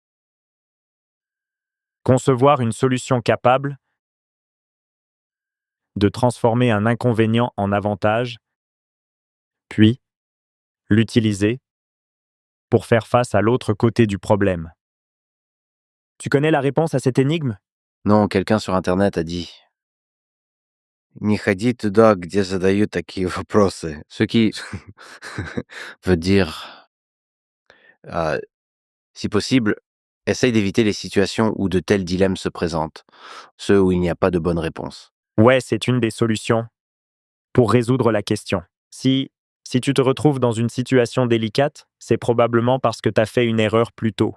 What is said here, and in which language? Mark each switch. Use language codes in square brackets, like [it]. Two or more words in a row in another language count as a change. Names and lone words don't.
[fr] Concevoir une solution capable de transformer un inconvénient en avantage, puis l'utiliser pour faire face à l'autre côté du problème. Tu connais la réponse à cette énigme? Non, quelqu'un sur Internet a dit [ru] «Не ходи туда, где задают такие вопросы». [fr] Ce qui veut dire, euh, si possible, essaye d'éviter les situations où de tels dilemmes se présentent, ceux où il n'y a pas de bonne réponse. Ouais, c'est une des solutions pour résoudre la question. Si tu te retrouves dans une situation délicate, c'est probablement parce que tu as fait une erreur plus tôt,